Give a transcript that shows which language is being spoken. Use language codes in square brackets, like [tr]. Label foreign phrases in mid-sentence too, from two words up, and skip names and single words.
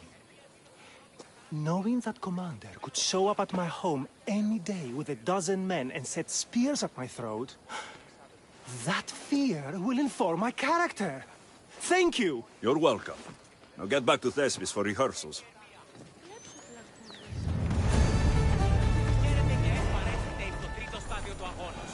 [en] Knowing that commander could show up at my home any day with 12 men and set spears at my throat, that fear will inform my character. Thank you! You're welcome. Now get back to Thespis for rehearsals. [el] Χαίρετε και παρέχεται το τρίτο στάδιο του αγώνος.